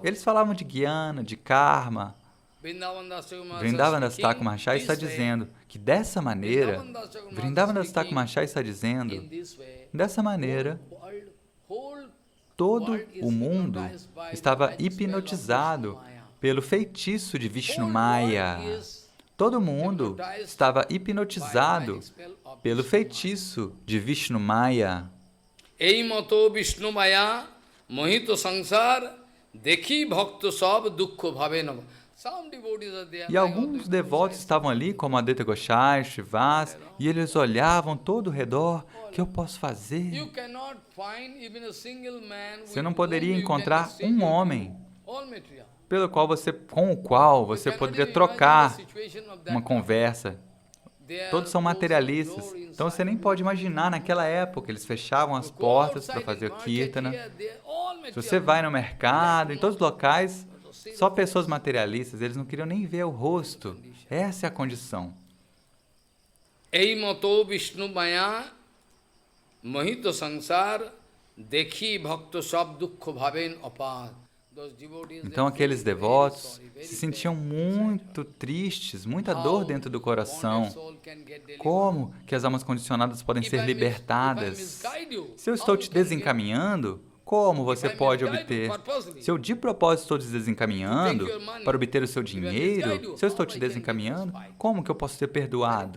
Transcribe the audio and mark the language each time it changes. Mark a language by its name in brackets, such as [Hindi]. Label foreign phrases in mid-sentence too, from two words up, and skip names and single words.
[Portuguese] Eles falavam de Jnana, de Karma. Vrindavan Das Thakur Mahasaya está dizendo que dessa maneira, Vrindavan Das Thakur Mahasaya está dizendo, dessa maneira, todo o mundo estava hipnotizado pelo feitiço de Vishnu Maya. Todo mundo estava hipnotizado pelo feitiço de Vishnu Maya. [Bangla] এই মত বিষ্ণুমায়া মোহিত সংসার দেখি ভক্ত সব দুঃখ ভাবেন. [Portuguese] E alguns devotos estavam ali, como Advaita Gosai, Srivas, e eles olhavam todo o redor. O que eu posso fazer? Você não poderia encontrar um homem com o qual você poderia trocar uma conversa. Todos são materialistas. Então você nem pode imaginar, naquela época, eles fechavam as portas para fazer o Kirtana. Se você vai no mercado, em todos os locais, só pessoas materialistas, eles não queriam nem ver o rosto. Essa é a condição. [Bangla] এই মত বিষ্ণুমায়া মোহিত সংসার দেখি ভক্ত সব দুঃখ ভাবেন আপদ. [Portuguese] Então aqueles devotos se sentiam muito tristes, muita dor dentro do coração. Como que as almas condicionadas podem ser libertadas? Se eu estou te desencaminhando, como você pode obter? Se eu de propósito estou te desencaminhando para obter o seu dinheiro, se eu estou te desencaminhando, como que eu posso ser perdoado?